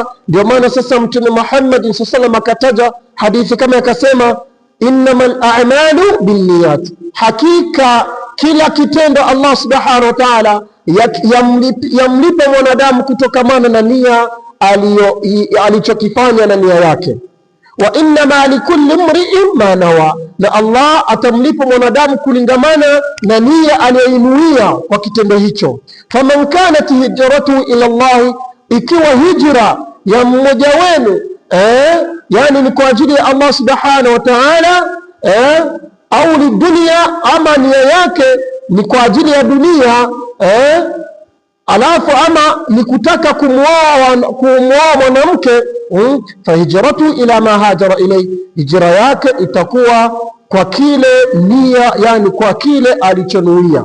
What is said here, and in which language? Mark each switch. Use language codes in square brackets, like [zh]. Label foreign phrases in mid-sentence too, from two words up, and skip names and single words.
[sw] Ndio maana sasa Mtume Muhammad [ar] صلى الله عليه وسلم [sw] akataja hadithi kama akasema, [ar] إنما الأعمال بالنيات, [sw] hakika kila kitendo Allah [ar] سبحانه وتعالى [sw] yamlipa mwanadamu kutokamana na nia alichokifanya na nia yake. [ar] وإنما لكل امرئ ما نوى, [sw] na Allah atamlipa mwanadamu kulingamana na nia aliyoinuia kwa kitendo hicho. [ar] فمن كانت هجرته إلى الله, [sw] ikiwa hijra ya mmoja wenu yani ni kwa ajili ya Allah [ar] سبحانه وتعالى, [sw] au lidunia, ama nia yake ni kwa ajili ya dunia, alafu ama ni kutaka kumwoa mwanamke, [ar] فهجرته إلى ما هاجر إليه, [sw] hijra yake itakuwa kwa kile nia, yani kwa kile alichonuia.